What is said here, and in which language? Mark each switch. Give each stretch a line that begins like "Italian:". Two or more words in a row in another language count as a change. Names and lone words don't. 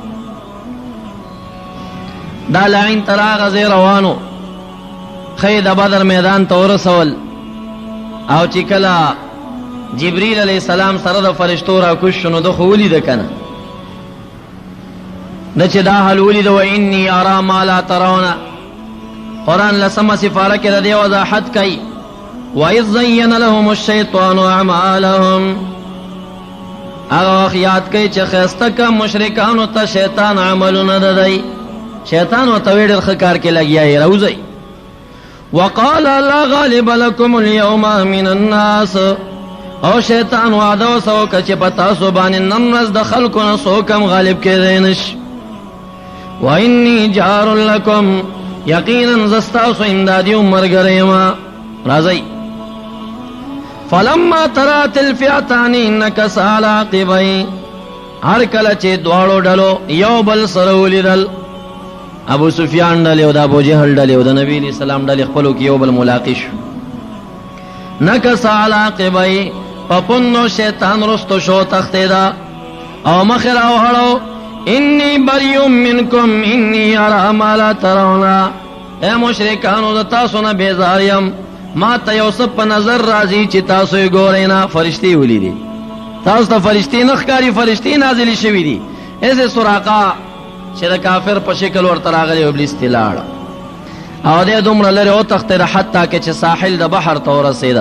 Pashto: دا لعین تر هغه ځای روانو، ښه د بدر میدان ته ورسول او چې کله جبریل
Arabic: علیه السلام
Pashto: سره د فرشتو راکوز شو نو ده خو ولیده که نه، ده چې دا حال ولیده
Arabic: و انی ارا ما لا ترونه.
Pashto: قرآن لسمه سفاره کې د دې وضاحت کوي
Arabic: وَإِذْ زَيَّنَ لَهُمُ الشَّيْطَانُ أَعْمَالَهُمْ.
Pashto: هغه وخت یاد کوي چې ښایسته که مشرکانو ته شیطان عملونه د دی، شیطان ورته وی ډېر ښه کار کې لګیا یې راوځئ.
Arabic: وقال لا غالب لكم اليوم من الناس.
Pashto: او شیطان وعده ورسه وکړه چې په تاسو باندې نن ورځ د خلکو نه څوک هم غالب کېدی نشي.
Arabic: وإني جار لكم.
Pashto: یقینا زه ستاسو امدادي او ملګری یم، راځئ.
Arabic: فلما ترات الفئتان نكص على عقبيه.
Pashto: هر کله چې دواړو ډلو یو بل سره ولیدل، ابو سفیان ډلې او د ابوجهل ډلې او د نبي
Arabic: علیه السلام
Pashto: ډلې خپلو کې یو بل ملاقات شو.
Arabic: نكص على عقبيه.
Pashto: په پوندو شیطان رستو شو تښتېده او مخې راوهړو.
Arabic: انی بریء منکم انی اری ما لا ترون.
Pashto: اے مشرکانو د تاسو نه بیزار یم، ما ته یو څه په نظر راځي چې تاسو یې ګورئ نه. فرشتي ولیدي، تاسو ته فرشتي نه ښکاري؟ فرشتي نازلې شوي دي. ایسے سراقه چې د کافر په شکل ورته راغلی، ابلیس ته لاړه او دې دومره لرې وتښتېده حتی که چې ساحل د بحر ته ورسېده.